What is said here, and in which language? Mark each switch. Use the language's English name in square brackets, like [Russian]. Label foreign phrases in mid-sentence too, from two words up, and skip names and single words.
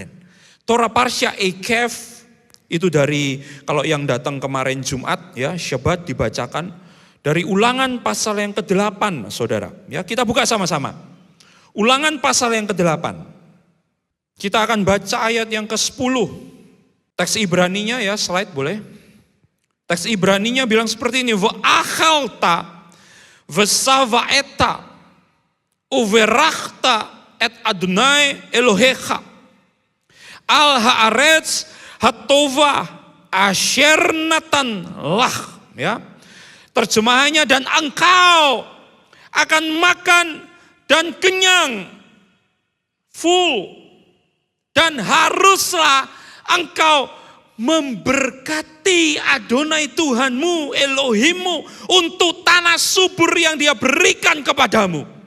[Indonesian] Torah Parsha Ekef, itu dari, kalau yang datang kemarin Jumat ya, Syabat dibacakan. Dari Ulangan pasal yang ke-8 saudara. Ya, kita buka sama-sama. Ulangan pasal yang ke-8. Kita akan baca ayat yang ke-10. Teks Ibraninya ya, slide boleh. Teks Ibraninya bilang seperti ini. [Hebrew] ואכלת ושבעת וברכת את אדוני אלוהיך על הארץ הטובה אשר נתן לך. [Indonesian] Ya. Terjemahannya, dan engkau akan makan dan kenyang, full, dan haruslah engkau memberkati Adonai Tuhanmu, Elohimmu, untuk tanah subur yang Dia berikan kepadamu.